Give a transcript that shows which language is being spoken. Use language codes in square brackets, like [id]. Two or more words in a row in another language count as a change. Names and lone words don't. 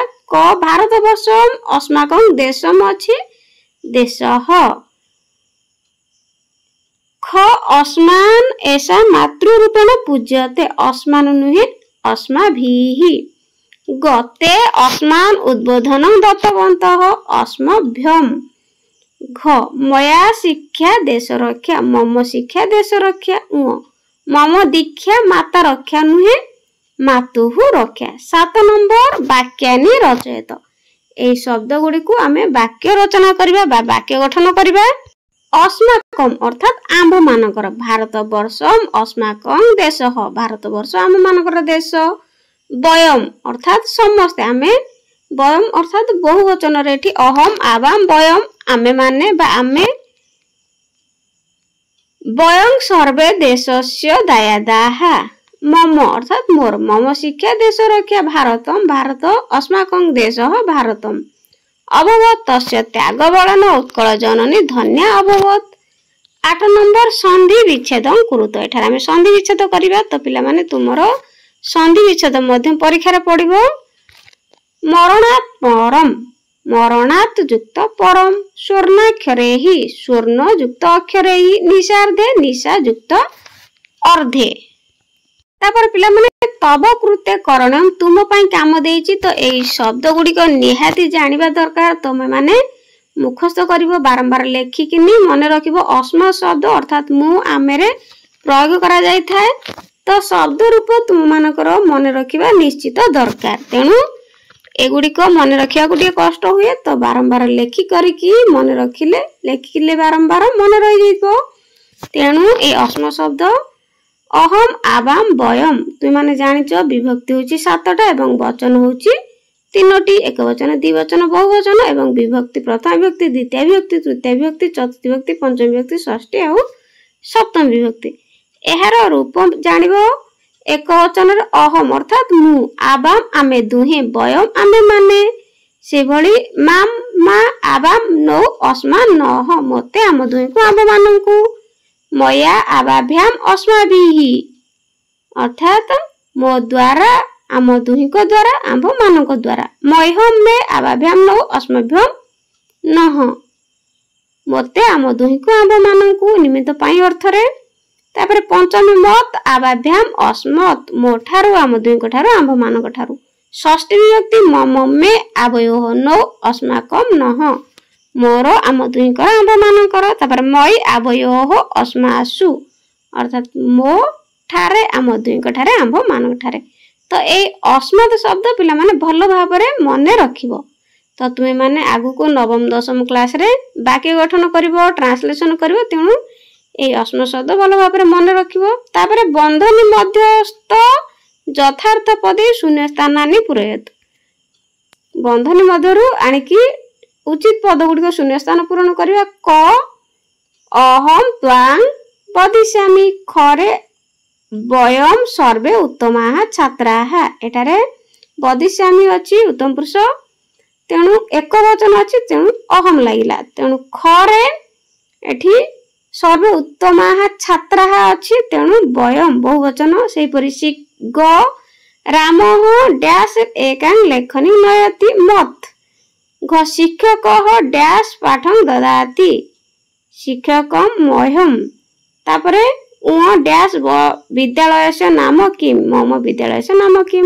[sa] क भारतवर्षम अस्माकं देशम अछि देशः। ख अस्मान् ऐसा मातृरूपेण पूज्यते अस्मान् नुहे अस्माभिः। गते अस्मान् उद्बोधनं दत्तवन्तः अस्मभ्यम्। घ मया शिक्षा देश रक्षा मम शिक्षा देश रक्षा। मम दीक्षा माता रक्षा नुहे मातुः रक्षा। 7 नंबर वाक्यानि रचयत। [or] ଏ ଶବ୍ଦ ଗୁଡ଼ି କୁ ଆମେ ବାକ୍ୟ ରଚନା କରିବା ବା ବାକ୍ୟ ଗଠନ କରିବା। अस्माकम ଅର୍ଥାତ ଆମ୍ଭ ମାନଙ୍କର [sa] भारतवर्षम अस्माकं देशः [or] ଭାରତବର୍ଷ ଆମ୍ଭ ମାନଙ୍କର ଦେଶ। वयम ଅର୍ଥାତ ସମସ୍ତେ ଆମେ वयम ଅର୍ଥାତ ବହୁବଚନ ରେ ଏଠି [sa] अहम आवाम वयम [or] ଆମେ ମାନେ ବା ଆମେ। [sa] वयं सर्वे देशस्य दायादाः मम अर्थात मोर मम शिक्षा देश रक्षा भारतम भारत अस्माकं देशः भारतम। अभवत तस्य त्याग बलन उत्कल जननी धन्या अभवत। 8 नंबर संधि विच्छेदं कुरुत। [or] ଏଠାରେ ଆମେ ସନ୍ଧି ବିଚ୍ଛେଦ କରିବା ତ ପିଲା ମାନେ ତୁମର ସନ୍ଧି ବିଚ୍ଛେଦ ମଧ୍ୟମ ପରୀକ୍ଷା ରେ ପଡ଼ିବ। [sa] मरणात् परम मरणात् युक्त परम। स्वर्णाक्षरे हि स्वर्ण युक्त अक्षरे हि। निशार्धे निशा युक्त अर्धे। [or] ତାପରେ ପିଲା ମାନେ [sa] तब कृते करणम [or] ତୁମ ପାଇଁ କାମ ଦେଇଛି ତ ଏଇ ଶବ୍ଦ ଗୁଡ଼ି କୁ ନିହାତି ଜାଣିବା ଦରକାର। ତମେ ମାନେ ମୁଖସ୍ଥ କରିବ ବାରମ୍ବାର ଲେଖିକିନି ମନେ ରଖିବ ଅସ୍ମ ଶବ୍ଦ ଅର୍ଥାତ ମୁଁ ଆମେରେ ପ୍ରୟୋଗ କରା ଯାଇ ଥାଏ ତ ଶବ୍ଦ ରୂପ ତୁମ ମାନଙ୍କର ମନେ ରଖିବା ନିଶ୍ଚିତ ଦରକାର। ତେଣୁ ଏଗୁଡ଼ି କୁ ମନେ ରଖିଆ ଗୁଡ଼ି କଷ୍ଟ ହୁଏ ତ ବାରମ୍ବାର ଲେଖି କରିକି ମନେ ରଖିଲେ ଲେଖିଲେ ବାରମ୍ବାର ମନେ ରହି ଯିବ। ତେଣୁ ଏ ଅସ୍ମ ଶବ୍ଦ [sa] अहम आवाम वयम [or] ତୁମ ମାନେ ଜାଣିଛ ବିଭକ୍ତି ହେଉଛି 7ଟା ଏବଂ ବଚନ ହେଉଛି 3ଟି। ଏକ ବଚନ ଦ୍ୱିବଚନ ବହୁବଚନ ଏବଂ ବିଭକ୍ତି ପ୍ରଥମ ବିଭକ୍ତି ଦ୍ୱିତୀୟ ବିଭକ୍ତି ତୃତୀୟ ବିଭକ୍ତି ଚତୁର୍ଥ ବିଭକ୍ତି ପଞ୍ଚମ ବିଭକ୍ତି ଷଷ୍ଠୀ ଓ ସପ୍ତମ ବିଭକ୍ତି। ଏହାର ରୂପ ଜାଣିବ ଏକ ବଚନ ରେ ଅହମ ଅର୍ଥାତ ମୁଁ ଆବାମ ଆମେ ଦୁହେଁ ବୟମ ଆମେ ମାନେ ସେ ଭଳି [sa] माम मा आवाम नो अस्मा नह [or] ମତେ ଆମ ଦୁହେଁ କୁ ଆମ ମାନଙ୍କୁ। [sa] मया आवाभ्याम अस्माभिः [or] ଅର୍ଥାତ ମୋ ଦ୍ୱାରା ଆମ ଦୁହିଁଙ୍କ ଦ୍ୱାରା ଆମ୍ଭ ମାନଙ୍କ ଦ୍ୱାରା। [sa] मह्यम मे आवाभ्याम नो अस्मभ्यम नह [or] ମତେ ଆମ ଦୁହିଁଙ୍କ ଆମ୍ଭ ମାନଙ୍କୁ ନିମିତ୍ତ ପାଇଁ ଅର୍ଥ ରେ। ତାପରେ ପଞ୍ଚମୀ [sa] मत आवाभ्याम अस्मत [or] ମୋ ଠାରୁ ଆମ ଦୁହିଁଙ୍କ ଠାରୁ ଆମ୍ଭ ମାନଙ୍କ ଠାରୁ। ଷଷ୍ଠୀ ବିଭକ୍ତି [sa] मम मे आवयोः नो अस्माकम नह [or] ମୋର ଆମ ଦୁହିଁଙ୍କର ଆମ୍ଭ ମାନଙ୍କର। तापर [sa] मई आवयोः अस्मासु [or] ଅର୍ଥାତ ମୋ ଠାରେ ଆମ ଦୁହିଁଙ୍କ ଠାରେ ଆମ୍ଭ ମାନଙ୍କ ଠାରେ। ତ ଏ ଅସ୍ମତ ଶବ୍ଦ ପିଲା ମାନେ ଭଲ ଭାବରେ ମନେ ରଖିବ। ତ ତୁମେ ମାନେ ଆଗ କୁ ନବମ ଦଶମ କ୍ଲାସ ରେ ବାକ୍ୟ ଗଠନ କରିବ ଟ୍ରାନ୍ସଲେସନ କରିବ। ତେଣୁ ଏ ଅସ୍ମତ ଶବ୍ଦ ଭଲ ଭାବରେ ମନେ ରଖିବ। [sa] तापर बंधनी मध्यस्थ यथार्थ पदे शून्य स्थानानि पूरयत। [or] ବନ୍ଧନୀ ମଧ୍ୟରୁ ଆଣିକି ଉଚିତ ପଦ ଗୁଡ଼ି ଶୂନ୍ୟ ସ୍ଥାନ ପୂରଣ କରିବା। [sa] क अहम त्वां वदिष्यामि खरे वयम सर्वे उत्तमाः छात्राः। [or] ଏଠାରେ ବଦିଷ୍ୟାମି ଅଛି ଉତ୍ତମ ପୁରୁଷ ତେଣୁ ଏକ ବଚନ ଅଛି ତେଣୁ ଅହମ ଲାଗିଲା। ତେଣୁ ଖରେ ଏଠି [sa] सर्वे उत्तमाः छात्राः [or] ଅଛି ତେଣୁ ବୟମ ବହୁବଚନ। ସେହି ପରି [sa] ग रामः डैश एकां लेखनी नयति मत। घ शिक्षकः डैश पाठं ददाति शिक्षकं मह्यम। तापरे डैश विद्यालयस्य नाम किं मम विद्यालयस्य नाम किं।